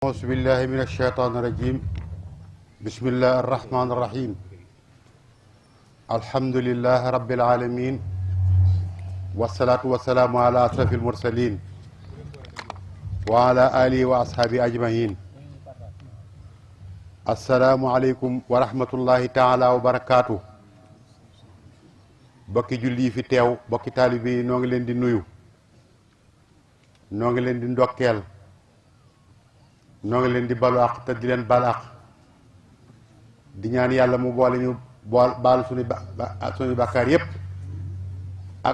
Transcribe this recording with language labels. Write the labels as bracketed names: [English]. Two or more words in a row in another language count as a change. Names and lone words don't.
[Arabic] أعوذ بالله من الشيطان الرجيم بسم الله الرحمن الرحيم الحمد لله رب العالمين والصلاة والسلام على أشرف المرسلين وعلى آله وأصحابه أجمعين السلام عليكم ورحمة الله تعالى وبركاته [Wolof] bokki julli fi teew bokki taalibe yi noo ngi leen di nuyu noo ngi leen di ndokkeel noo ngi leen di balu àq te di leen bal àq di ñaan yàlla mu boole ñu baal suñu bàkkaar yépp ak